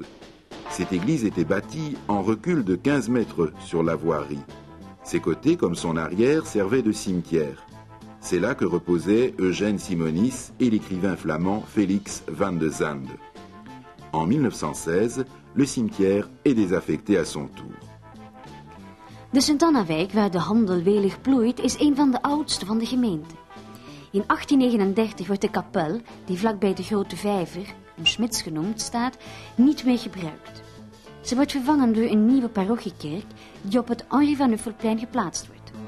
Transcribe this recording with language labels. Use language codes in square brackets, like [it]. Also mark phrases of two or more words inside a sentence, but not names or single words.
[fr] Cette église était bâtie en recul de 15 mètres sur la voirie. Ses côtés, comme son arrière, servaient de cimetière. C'est là que reposaient Eugène Simonis et l'écrivain flamand Félix van de Zande. En 1916, le cimetière est désaffecté à son tour. [nl] De Sint-Annawijk, waar de handel welig bloeit, is een van de oudste van de gemeente. In 1839 wordt de kapel, die vlakbij de Grote Vijver, een Schmitz genoemd, staat, niet meer gebruikt. Ze wordt vervangen door een nieuwe parochiekerk die op het Henri van Uffelplein geplaatst wordt.